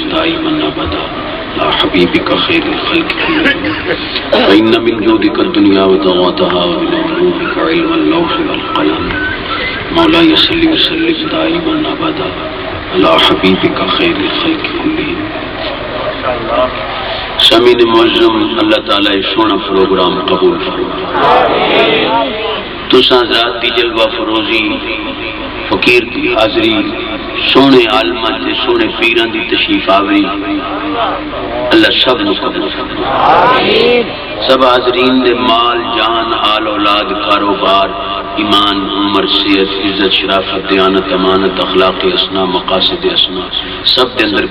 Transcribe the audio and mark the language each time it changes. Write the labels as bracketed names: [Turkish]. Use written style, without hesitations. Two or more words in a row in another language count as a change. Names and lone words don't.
[Arabic] دائما ابدا على حبيبك خير الخلق كلهم فإن من جودك الدنيا وضواتها ومن علومك علم اللوح والقلم مولاي صل وسلم دائما ابدا على حبيبك خير الخلق كلهم [Punjabi] سامعین معظم اللہ تعالی سونا پروگرام قبول فرمائے۔ تساں ذات دی جلوہ فروزی فقیر دی حاضری سونے عالمہ تے سونے پیران دی تشریف آوری اللہ سب نو قبول فرمائے سب حاضرین دے مال جان آل اولاد کاروبار ایمان عمر صحت عزت شرافت دیانت امانت اخلاق حسنہ مقاصد حسنہ سب دے اندر